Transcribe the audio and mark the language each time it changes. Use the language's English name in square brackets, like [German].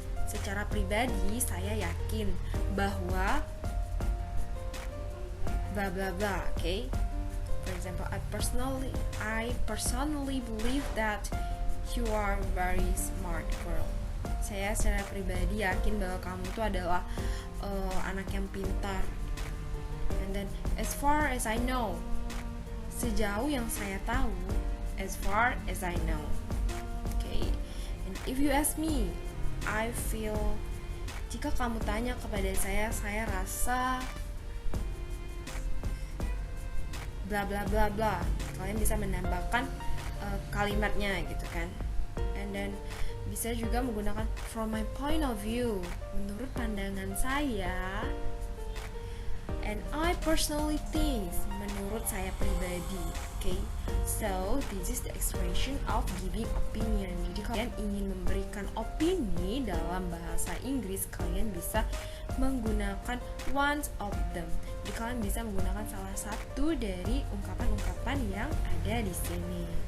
[Indonesian] Secara pribadi saya yakin bahwa blah blah blah, okay? [English] For example, I personally believe that you are very smart girl. [Indonesian] Saya secara pribadi yakin bahwa kamu itu adalah anak yang pintar. [English] And then as far as I know, [Indonesian] sejauh yang saya tahu, [English] as far as I know. Okay. And if you ask me, I feel, [Indonesian] jika kamu tanya kepada saya rasa bla bla bla bla. Kalian bisa menambahkan kalimatnya gitu kan. [English] And then [Indonesian] bisa juga menggunakan [English] from my point of view, [Indonesian] menurut pandangan saya. [English] And I personally think, [Indonesian] menurut saya pribadi. [English] Okay, so this is the expression of giving opinion. [Indonesian] Jadi kalian ingin memberikan opini dalam bahasa Inggris, kalian bisa menggunakan [English] one of them. [Indonesian] Jadi kalian bisa menggunakan salah satu dari ungkapan-ungkapan yang ada di sini.